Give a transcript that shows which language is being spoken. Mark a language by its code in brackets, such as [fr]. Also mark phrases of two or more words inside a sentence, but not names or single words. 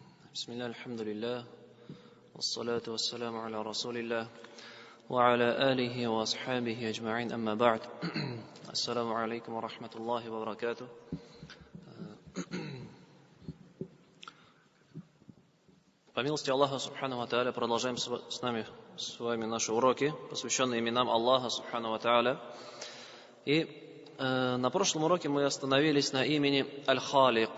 [ar] بسم الله الحمد لله والصلاة والسلام على رسول الله وعلى آله وأصحابه أجمعين أما بعد السلام عليكم ورحمة الله وبركاته. [ru] По милости Аллаха [ar] سبحانه وتعالى [ru] продолжаем с вами наши уроки, посвященные именам Аллаха [ar] سبحانه وتعالى. [ru] И на прошлом уроке мы остановились на имени Аль-Халик.